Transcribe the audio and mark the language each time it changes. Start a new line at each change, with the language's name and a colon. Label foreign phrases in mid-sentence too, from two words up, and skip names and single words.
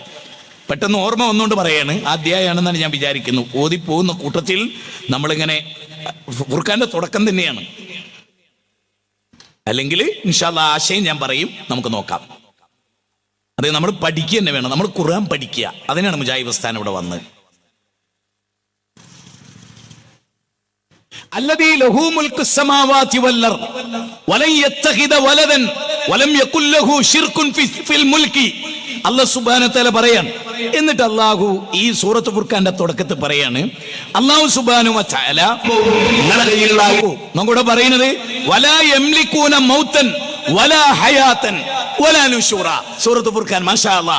Malayalam: പെട്ടെന്ന് ഓർമ്മ വന്നുകൊണ്ട് പറയാണ്. അധ്യായമാണെന്നാണ് ഞാൻ വിചാരിക്കുന്നു. ഓതിപ്പോകുന്ന കൂട്ടത്തിൽ നമ്മളിങ്ങനെ ഫുർഖാന്റെ തുടക്കം തന്നെയാണ്. അല്ലെങ്കിൽ
Arabic: إن شاء الله
Malayalam: ആശയം ഞാൻ പറയും, നമുക്ക് നോക്കാം. അതെ, നമ്മൾ പഠിക്കുക തന്നെ വേണം. നമ്മൾ ഖുർആൻ പഠിക്കുക. അതിനാണ് മുജാഹിദ് പ്രസ്ഥാനം ഇവിടെ വന്നത്.
Arabic: الذي له ملك السماوات والارض ولن يتخذ ولدا ولم يكن له شرك في الملك. الله سبحانه وتعالى
Malayalam: പറയാണ്. എന്നിട്ട് അല്ലാഹു ഈ സൂറത്ത് ഫുർഖാന്റെ തുടക്കത്തിൽ പറയാണ്,
Arabic: الله سبحانه وتعالى
Malayalam: നമ്മോട് പറയുന്നത്
Arabic: ولا يملكون موتا ولا حياة ولا نشورا.
Malayalam: സൂറത്ത് ഫുർഖാൻ
Arabic: ما شاء الله.